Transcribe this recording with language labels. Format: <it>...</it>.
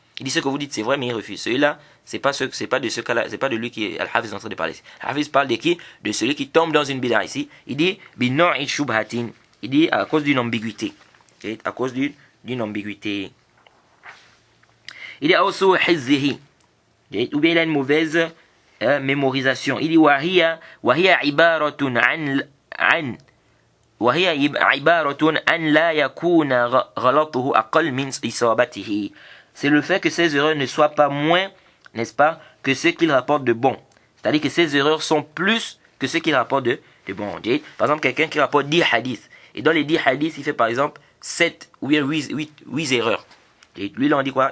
<fr>Il dit ce que vous dites c'est vrai mais il refuse. Celui-là c'est pas de ce cas-là, c'est pas de lui qui Al-Hafiz est en train de parler. Al-Hafiz parle de qui? De celui qui tombe dans une bid'a ici. Il dit</fr> <ar>bino'i shubhatin.</ar> <fr>Il dit à cause d'une ambiguïté. À cause d'une ambiguïté. Il dit aussi hizzihi. Ou bien il a une mauvaise mémorisation. Il dit</fr> <ar>wahiya ibaratun an وهي عبارة أن لا يكون غلطه أقل من إصابته.</ar> <fr>C'est le fait que ces erreurs ne soient pas moins, n'est-ce pas, que ce qu'il rapporte de bon. C'est-à-dire que ces erreurs sont plus que ce qu'il rapporte de bon. Par exemple, quelqu'un qui rapporte 10 hadiths. Et dans les 10 hadiths, il fait par exemple 7 ou bien 8 erreurs. Et lui, là, on dit quoi?</fr>